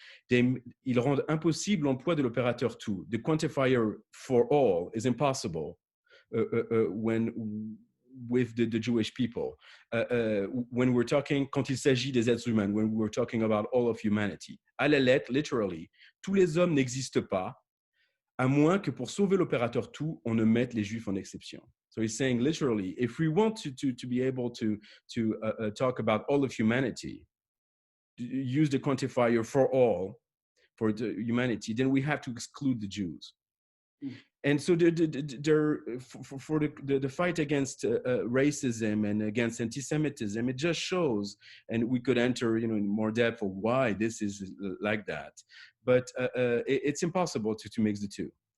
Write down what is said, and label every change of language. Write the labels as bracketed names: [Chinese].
[French] Ils rendent impossible l'emploi de l'opérateur tout. [English] The quantifier for all is impossible when with the Jewish people. When we're talking, [French] quand il s'agit des êtres humains, [English] when we're talking about all of humanity. [French] À la lettre, [English] literally, [French] tous les hommes n'existent pas, à moins que pour sauver l'opérateur tout, on ne mette les Juifs en exception. [English] So he's saying literally, if we want to be able to talk about all of humanity, use the quantifier for all, for the humanity, then we have to exclude the Jews. And so for the fight against racism and against anti-Semitism, it just shows, and we could enter in more depth of why this is like that, but it's impossible to mix the two.